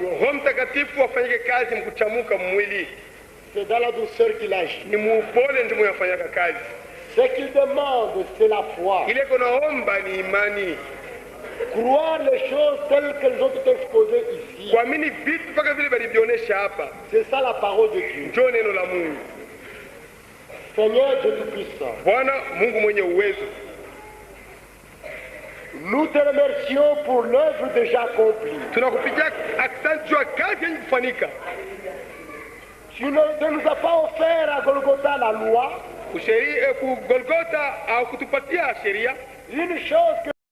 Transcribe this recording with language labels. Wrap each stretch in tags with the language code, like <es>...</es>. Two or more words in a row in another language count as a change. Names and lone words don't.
<sw>Roho Mtakatifu afanyike kazi mkuchamuka mwili.</sw> <fr>C'est dans la douceur qu'il agit.</fr> <sw>Ni muupole ndio muyafanyaka kazi.</sw> <fr>Ce qu'il demande, c'est la foi.</fr> <sw>Ile kunaomba ni imani.</sw> <fr>Croire les choses telles qu'elles ont été exposées ici.</fr> <sw>Kuamini vitu mpaka vile balivyoonyesha hapa.</sw> <fr>C'est ça la parole de Dieu.</fr> <sw>Ndio neno la Mungu.</sw> <fr>Seigneur Dieu Tout-Puissant,</fr> <sw>Bwana Mungu mwenye uwezo,</sw> <fr>nous te remercions pour l'œuvre déjà accomplie.</fr> <sw>tunakupigia asante juu ya kazi yenye kufanyika.</sw> <fr>Tu ne nous as pas offert à Golgotha la loi,</fr> <sw>Ku Golgotha au kutupatia sheria,</sw> <fr>une chose que</fr>